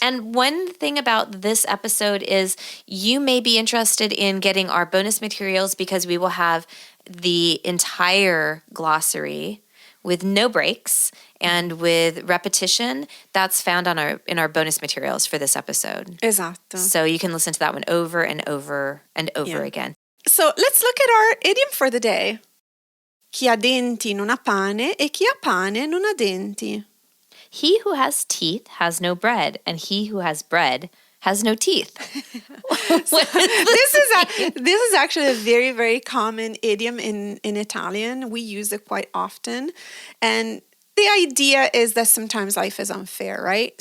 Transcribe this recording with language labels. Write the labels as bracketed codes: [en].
[en] And one thing about this episode is you may be interested in getting our bonus materials because we will have the entire glossary with no breaks and with repetition. That's found in our bonus materials for this episode. [it] Esatto. [en] So you can listen to that one over and over and over again. So let's look at our idiom for the day. [it] Chi ha denti non ha pane e chi ha pane non ha denti. [en] He who has teeth has no bread, and he who has bread has no teeth. This is actually a very, very common idiom in Italian. We use it quite often. And the idea is that sometimes life is unfair, right?